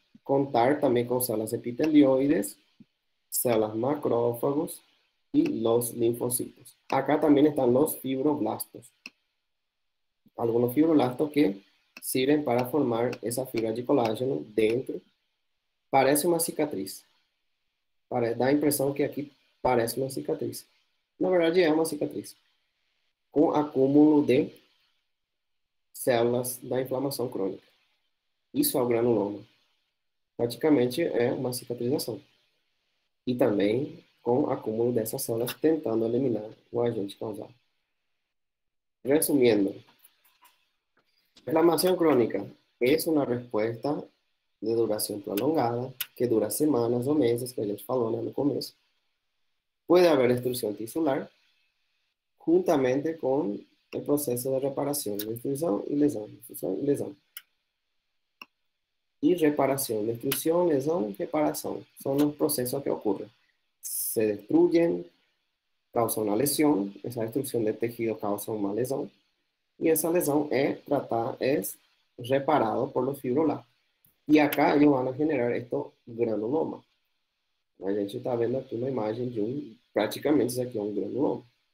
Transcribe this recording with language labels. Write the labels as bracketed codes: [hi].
[es] Contar también con células epitelioides, células macrófagos y los linfocitos. Acá también están los fibroblastos. Algunos fibroblastos que sirven para formar esa fibra de colágeno dentro. Parece una cicatriz. [pt] Da a impressão que aqui parece uma cicatriz. Na verdade, é uma cicatriz. Com acúmulo de células da inflamação crônica. Isso é o granuloma. Praticamente é uma cicatrização. E também com acúmulo dessas células tentando eliminar o agente causal. [es] Resumiendo, inflamación crónica es una respuesta de duración prolongada que dura semanas o meses, [pt] que a gente falou no começo. [es] Puede haber destrucción tisular juntamente con el proceso de reparación, destrucción y lesión, destrucción y lesión. Y reparación, destrucción, lesión, reparación. Son los procesos que ocurren. Se destruyen, causa una lesión, esa destrucción de tejido causa una lesión, y esa lesión es reparado por los fibroblastos. Y acá ellos van a generar estos granulomas. [pt] A gente está vendo aqui uma imagem de praticamente isso aqui é um granuloma.